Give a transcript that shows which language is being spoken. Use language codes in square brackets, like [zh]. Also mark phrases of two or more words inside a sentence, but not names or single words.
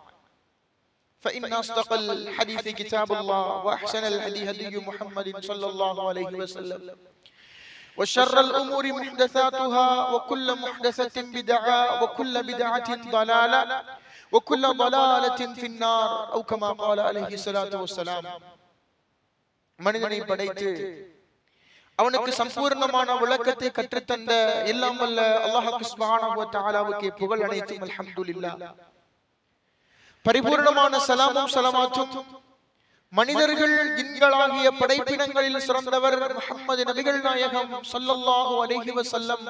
[ar] فإن أصدق الحديث كتاب الله وأحسن الهدي هدي محمد صلى الله عليه وسلم وشر الأمور محدثاتها وكل محدثة بدعة وكل بدعة ضلالة وكل ضلالة في النار أو كما قال عليه الصلاة والسلام. [ta] மனிதனை படைத்து அவனுக்கு சம்பூர்ணமான விளக்கத்தை கற்றுத்தந்த எல்லாம் வல்ல [ar] الله سبحانه وتعالى [ta] புகழ் அனைத்தும் அல்ஹம்துலில்லாஹ். பரிபூர்ணமான ஸலாமும் ஸலவாத்தும் மனிதர்கள் ஜின்களாகிய படைப்பினங்களில் சிறந்தவர் முஹம்மது நபிகள் நாயகம் [ar] صلى الله عليه وسلم